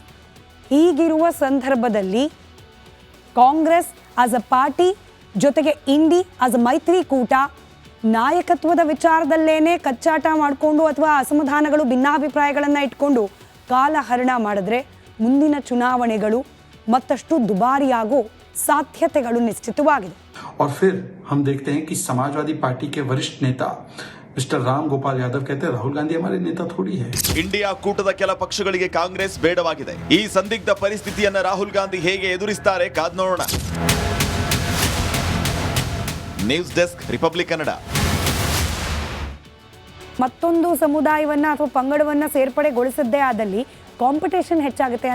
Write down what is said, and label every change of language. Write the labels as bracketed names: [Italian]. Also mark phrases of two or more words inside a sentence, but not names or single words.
[Kannada] ಹೀಗಿರುವ ಸಂದರ್ಭದಲ್ಲಿ ಕಾಂಗ್ರೆಸ್ [English] as a party [Kannada] ಜೊತೆಗೆ ಇಂಡಿ [English] as a [Kannada] ಮೈತ್ರಿಕೂಟ ನಾಯಕತ್ವದ ವಿಚಾರದಲ್ಲೇನೆ ಕಚ್ಚಾಟ ಮಾಡಿಕೊಂಡು ಅಥವಾ ಅಸಮಾಧಾನಗಳು, ಭಿನ್ನಾಭಿಪ್ರಾಯಗಳನ್ನು ಇಟ್ಕೊಂಡು ಕಾಲಹರಣ ಮಾಡಿದ್ರೆ ಮುಂದಿನ ಚುನಾವಣೆಗಳು ಮತ್ತಷ್ಟು ದುಬಾರಿಯಾಗೋ ಸಾಧ್ಯತೆಗಳು ನಿಶ್ಚಿತವಾಗಿದೆ. [Hindi] और फिर हम देखते हैं कि समाजवादी पार्टी के वरिष्ठ नेता मिस्टर राम गोपाल यादव कहते हैं राहुल गांधी हमारे नेता थोड़ी है. [Kannada] ಇಂಡಿಯಾ ಕೂಟದ ಕೆಲ ಪಕ್ಷಗಳಿಗೆ ಕಾಂಗ್ರೆಸ್ ಬೇಡವಾಗಿದೆ. ಈ ಸಂದಿಗ್ಧ ಪರಿಸ್ಥಿತಿಯನ್ನ ರಾಹುಲ್ ಗಾಂಧಿ ಹೇಗೆ ಎದುರಿಸುತ್ತಾರೆ ಕಾದ್ ನೋಡೋಣ. [English] news desk, [Kannada] ರಿಪಬ್ಲಿಕ್ ಕನ್ನಡ. ಮತ್ತೊಂದು ಸಮುದಾಯವನ್ನು ಅಥವಾ ಪಂಗಡವನ್ನು ಸೇರ್ಪಡೆಗೊಳಿಸದ್ದೇ ಆದಲ್ಲಿ ಕಾಂಪಿಟೇಷನ್ ಹೆಚ್ಚಾಗುತ್ತೆ.